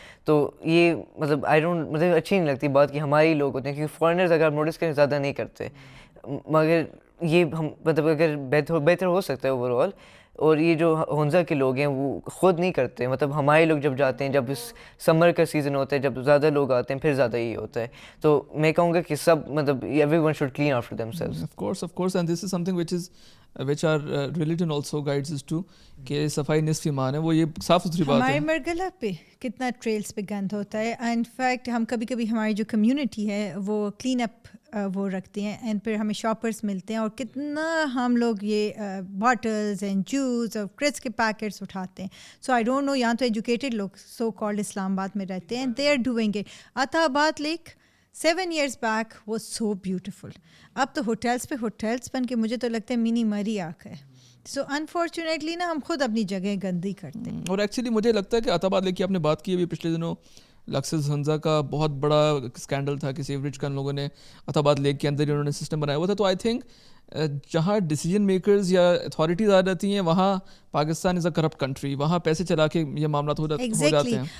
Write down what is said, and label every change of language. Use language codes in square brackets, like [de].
[ur] تو یہ مطلب مطلب اچھی نہیں لگتی بات کہ ہمارے ہی لوگ ہوتے ہیں, کیونکہ فارنرز اگر نوٹس کریں زیادہ نہیں کرتے, مگر یہ ہم مطلب اگر بہتر ہو سکتا ہے اوور آل. اور یہ جو ہنزا کے لوگ ہیں وہ خود نہیں کرتے, مطلب ہمارے لوگ جب جاتے ہیں, جب اس سمر کا سیزن ہوتا ہے, جب زیادہ لوگ آتے ہیں, پھر زیادہ یہ ہوتا ہے. تو میں کہوں گا کہ سب مطلب [en] Everyone should clean after themselves. Of course, and this is something which our religion also guides us to, [ur] کہ صفائی نصف ایمان ہے, وہ یہ صاف ستھری بات ہے. ہمارے مرگلہ پہ کتنا ٹریلس پہ گند ہوتا ہے. انفیکٹ ہم کبھی کبھی ہماری جو کمیونٹی ہے وہ کلین اپ وہ رکھتے ہیں, اینڈ پھر ہمیں شاپرس ملتے ہیں, اور کتنا ہم لوگ یہ باٹلز اینڈ جوس اور کرسپ کے پیکٹس اٹھاتے ہیں. [en] so I don't know, [ur] یہاں تو ایجوکیٹڈ لوگ سو کالڈ اسلام آباد میں رہتے ہیں, [en] They are doing it. Attabad lake 7 years back was so beautiful. [ur] اب تو ہوٹلس پہ ہوٹلس بن کے مجھے تو لگتا ہے منی مری آ گئے. سو انفارچونیٹلی نا ہم خود اپنی جگہ گندی کرتے ہیں. اور ایکچولی مجھے لگتا ہے کہ عطا آباد لیک کی آپ نے بات کی ابھی پچھلے دنوں, لکسس ہنزا کا بہت بڑا اسکینڈل تھا کہ سیوریج کا ان لوگوں نے عطا آباد لیک کے اندر ہی انہوں نے سسٹم بنایا ہوا تھا. تو آئی تھنک جہاں ڈیسیجن میکرز یا اتھارٹیز آ جاتی ہیں وہاں [en] Pakistan is a corrupt country, [ur] وہاں پیسے چلا کے یہ معاملات ہو جاتے ہیں.